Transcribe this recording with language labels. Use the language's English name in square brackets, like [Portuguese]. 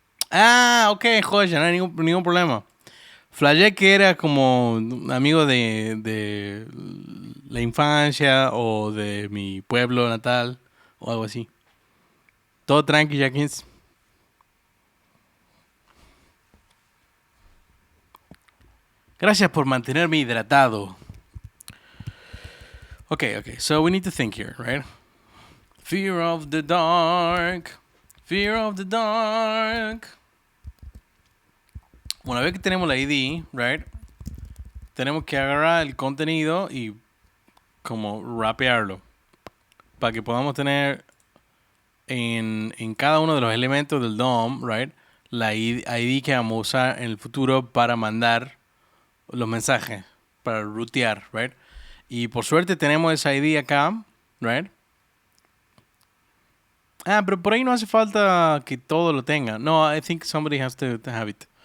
[Spanish] Ah, ok, joya, no hay ningún problema. Flashé que era como un amigo de la infancia o de mi pueblo natal o algo así. Todo tranqui, Jackins. Gracias por mantenerme hidratado. [English] Okay, so we need to think here, right? Fear of the dark. Fear of the dark. [Spanish] Una vez que tenemos la ID, right? Tenemos que agarrar el contenido y como rapearlo para que podamos tener en cada uno de los elementos del DOM, right? La ID que vamos a usar en el futuro para mandar los mensajes, para routear, right? Y por suerte tenemos esa ID acá, right? Ah, pero por ahí no hace falta que todo lo tenga. [English] No, I think somebody has to have it.